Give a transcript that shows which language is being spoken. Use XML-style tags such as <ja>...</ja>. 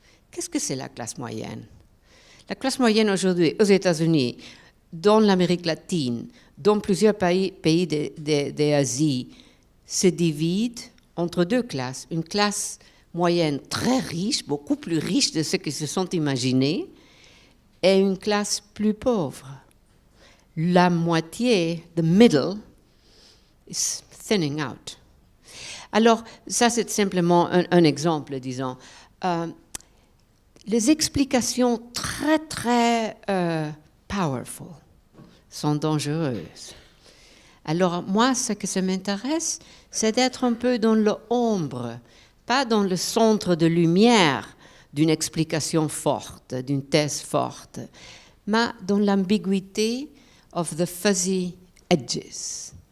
<fr>Qu'est-ce que c'est la classe moyenne? La classe moyenne aujourd'hui aux États-Unis, dans l'Amérique latine, dans plusieurs pays d'Asie, se divide entre deux classes. Une classe moyenne très riche, beaucoup plus riche de ce qu'ils se sont imaginés, et une classe plus pauvre. La moitié,</fr> <en>the middle, is thinning out.</en> <fr>Alors, ça c'est simplement un exemple, disons. Les explications très, très powerful sont dangereuses. Alors, moi, ce que ça m'intéresse, c'est d'être un peu dans l'ombre, pas dans le centre de lumière d'une explication forte, d'une thèse forte, mais dans l'ambiguïté</fr> <en>of the fuzzy edges.</en>